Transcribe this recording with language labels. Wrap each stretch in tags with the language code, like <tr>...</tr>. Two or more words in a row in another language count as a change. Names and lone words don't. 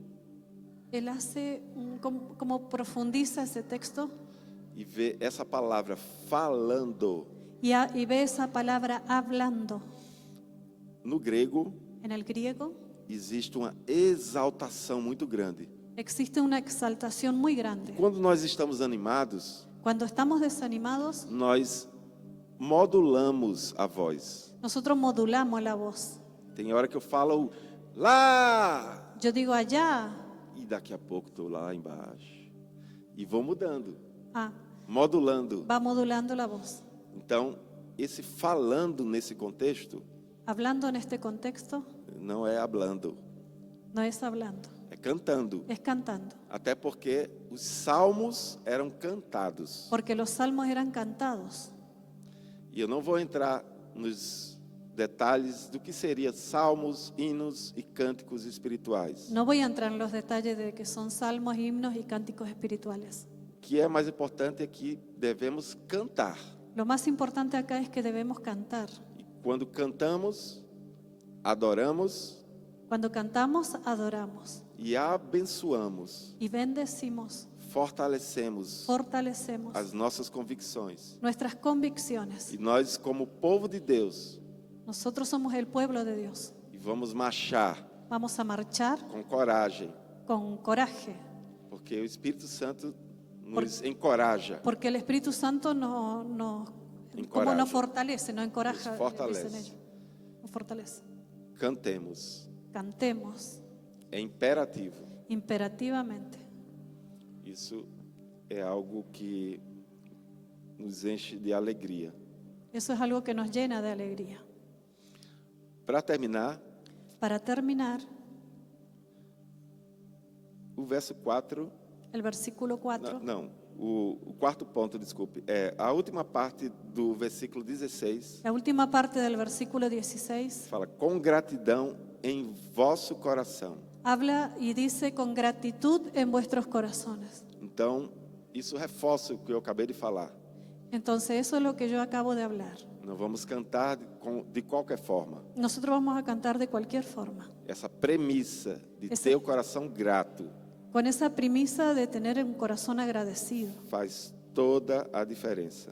<es>él hace, como profundiza ese texto</es> <pt>e vê essa palavra falando.</pt> <es>y ve esa palabra hablando.</es> <pt>No grego,</pt> <es>En el griego</es> <pt>existe uma exaltação muito grande.</pt> <es>existe una exaltación muy grande.</es> <pt>Quando nós estamos animados,</pt> <es>Cuando estamos desanimados,</es> <pt>nós modulamos a voz.</pt> <es>nosotros modulamos la voz.</es> <pt>Tem hora que eu falo lá</pt> <es>Yo digo allá,</es> <pt>e daqui a pouco estou lá embaixo. E vou mudando, ah, modulando.</pt> <es>va modulando la voz.</es> <pt>Então, esse falando nesse contexto</pt> <es>Hablando en este contexto</es> <pt>não é hablando,</pt> <es>no es hablando,</es> <pt>é cantando.</pt> <es>es cantando.</es> <pt>Até porque os salmos eram cantados.</pt> <es>Porque los salmos eran cantados.</es> <pt>E eu não vou entrar nos detalhes do que seria salmos, hinos e cânticos espirituais.</pt> <es>No voy a entrar en los detalles de que son salmos, himnos y cánticos espirituales.</es> <pt>O que é mais importante é que devemos cantar.</pt> <es>Lo más importante acá es que debemos cantar.</es> <pt>E quando cantamos, adoramos</pt> <es>Cuando cantamos, adoramos</es> <pt>e abençoamos,</pt> <es>y bendecimos,</es> <pt>fortalecemos</pt> <es>fortalecemos</es> <pt>as nossas convicções.</pt> <es>nuestras convicciones.</es> <pt>E nós, como povo de Deus,</pt> <es>Nosotros somos el pueblo de Dios.</es> <pt>e vamos marchar</pt> <es>Vamos a marchar</es> <pt>com coragem,</pt> <es>con coraje,</es> <pt>porque o Espírito Santo nos encoraja.</pt> <es>porque el Espíritu Santo nos Encoraja. fortalece, nos encoraja, Nos fortalece. dicen ellos. Nos fortalece.</es> <pt>Cantemos.</pt> <es>Cantemos</es> <pt>É imperativo.</pt> <es>imperativamente.</es> <pt>Isso é algo que nos enche de alegria.</pt> <es>Eso es algo que nos llena de alegría.</es> <pt>Para terminar,</pt> <es>Para terminar,</es> <pt>o verso 4</pt> <es>el versículo 4.</es> <pt>Não, o quarto ponto, desculpe, é a última parte do versículo 16,</pt> <es>La última parte del versículo 16</es> <pt>fala com gratidão em vosso coração.</pt> <es>habla y dice con gratitud en vuestros corazones.</es> <pt>Então, isso reforça o que eu acabei de falar.</pt> <es>Entonces eso es lo que yo acabo de hablar.</es> <pt>Não vamos cantar de qualquer forma.</pt> <es>Nosotros vamos a cantar de cualquier forma,</es> <pt>Essa premissa de Esse- ter o coração grato</pt> <es>con esa premisa de tener un corazón agradecido.</es> <pt>faz toda a diferença.</pt>